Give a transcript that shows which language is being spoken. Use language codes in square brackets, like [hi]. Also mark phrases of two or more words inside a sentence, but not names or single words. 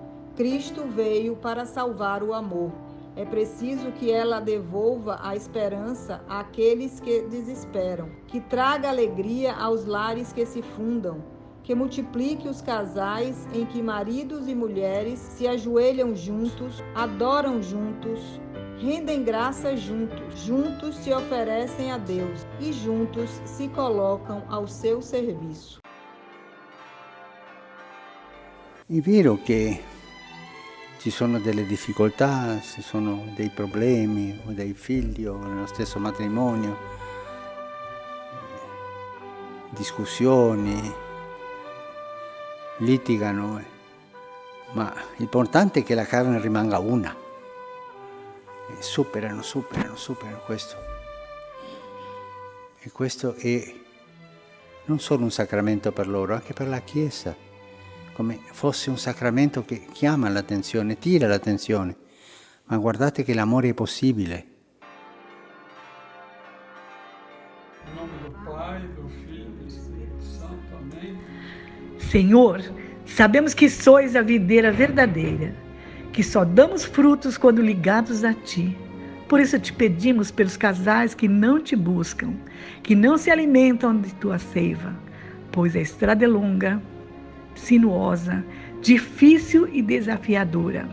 [pt] Cristo veio para salvar o amor. É preciso que ela devolva a esperança àqueles que desesperam, que traga alegria aos lares que se fundam, que multiplique os casais em que maridos e mulheres se ajoelham juntos, adoram juntos, rendem graças juntos, juntos se oferecem a Deus e juntos se colocam ao seu serviço. [it] È vero che ci sono delle difficoltà, ci sono dei problemi o dei figli o nello stesso matrimonio, discussioni, litigano, ma l'importante è che la carne rimanga una. E superano questo. E questo è non solo un sacramento per loro, anche per la Chiesa, come fosse un sacramento che chiama l'attenzione, tira l'attenzione. Ma guardate che l'amore è possibile. [pt] Em nome do Pai, do Filho e do Espírito Santo. Amém. Senhor, sabemos que sois a videira verdadeira, que só damos frutos quando ligados a Ti. Por isso te pedimos pelos casais que não Te buscam, que não se alimentam de Tua seiva, pois a estrada é longa, sinuosa, difícil e desafiadora.